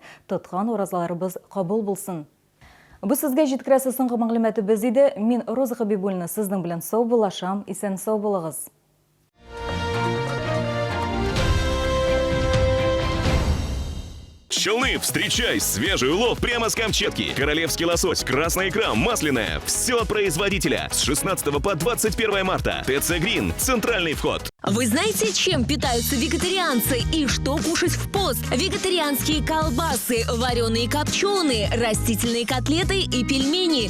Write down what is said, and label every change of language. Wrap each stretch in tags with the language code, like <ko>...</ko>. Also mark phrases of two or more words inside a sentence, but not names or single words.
<tt>Тоткан уразаларыбыз кабул булсын. Бу сезгә җиткерәсе соңгы мәгълүматыбыз иде. Мин Роза Хабибуллина сезнең белән сау булашам, исән сау булыгыз.</tt> <ru>Челны, встречай свежий улов прямо с Камчатки. Королевский лосось, красная икра, масляная. Все от производителя. С 16 по 21 марта. ТЦ Грин. Центральный вход. Вы знаете, чем питаются вегетарианцы и что кушать в пост? Вегетарианские колбасы, вареные копченые, растительные котлеты и пельмени.</ru>